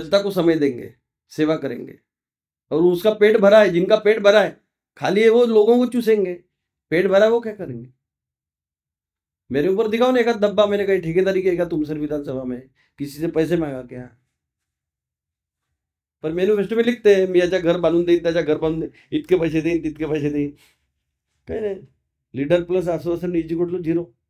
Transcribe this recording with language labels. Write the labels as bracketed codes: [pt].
[hi] जनता को समय देंगे, सेवा करेंगे. और उसका पेट भरा है, जिनका पेट भरा है, खाली है वो लोगों को चूसेंगे. पेट भरा है वो क्या करेंगे? मेरे ऊपर दिखाओ ना एक आध डब्बा मैंने कहीं ठेकेदारी किया तुमसर विधानसभा में, किसी से पैसे मांगा क्या? पर मॅनिफेस्टो में लिखते हैं, [mr] मी याच्या घर बांधून देईन, त्याच्या घर बांधून देईन, इतके पैसे देईन, तितके पैसे देईन. काय नाही. [en] Leader plus आश्वासन is equal to 0.